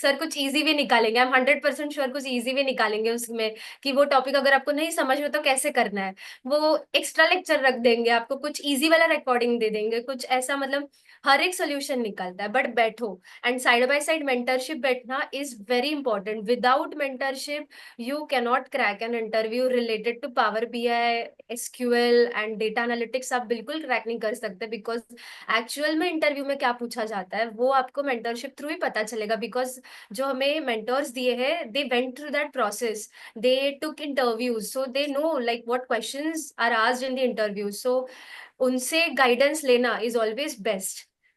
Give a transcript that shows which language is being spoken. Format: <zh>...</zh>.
<hi>Sir कुछ easy भी निकालेंगे, हम 100% श्योर कुछ इजी भी निकालेंगे उसमें, कि वो टॉपिक अगर आपको नहीं समझ में तो कैसे करना है। वो एक्स्ट्रा लेक्चर रख देंगे आपको, कुछ इजी वाला रिकॉर्डिंग दे देंगे, कुछ ऐसा, मतलब हर एक सोल्यूशन निकलता है। बट बैठो, and side by side mentorship बैठना</hi> <en>Is very important. Without mentorship you cannot crack an interview related to Power BI, SQL and data analytics.</en> <hi>आप बिल्कुल क्रैक नहीं कर सकते, बिकॉज एक्चुअल में इंटरव्यू में क्या पूछा जाता है वो आपको मेंटरशिप थ्रू ही पता चलेगा।</hi> <en>because</en> <hi>जो हमें मेंटर्स दिए हैं,</hi> <en>They went through that process, they took interviews, so they know like what questions are asked in the interview.</en> <hi>सो उनसे गाइडेंस लेना</hi> <en>Is always best.</en>